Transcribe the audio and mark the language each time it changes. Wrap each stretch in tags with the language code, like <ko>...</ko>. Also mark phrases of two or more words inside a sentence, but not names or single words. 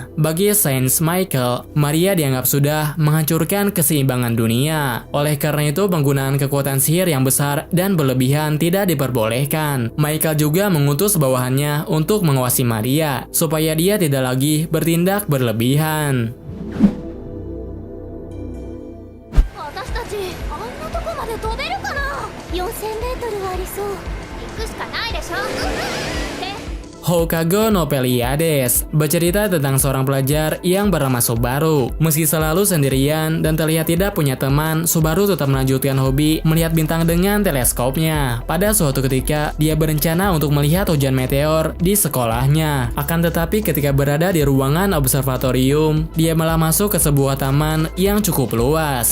<id>Bagi Saint Michael, Maria dianggap sudah menghancurkan keseimbangan dunia. Oleh karena itu, penggunaan kekuatan sihir yang besar dan berlebihan tidak diperbolehkan. Michael juga mengutus bawahannya untuk mengawasi Maria, supaya dia tidak lagi bertindak berlebihan.</id> <ja>私たちあんなとこまで飛べるかな。4000メートルはありそう。行くしかないでしょ。で</ja> <id>Hokage no Pleiades bercerita tentang seorang pelajar yang bernama Subaru. Meski selalu sendirian dan terlihat tidak punya teman, Subaru tetap melanjutkan hobi melihat bintang dengan teleskopnya. Pada suatu ketika, dia berencana untuk melihat hujan meteor di sekolahnya. Akan tetapi ketika berada di ruangan observatorium, dia malah masuk ke sebuah taman yang cukup luas.</id>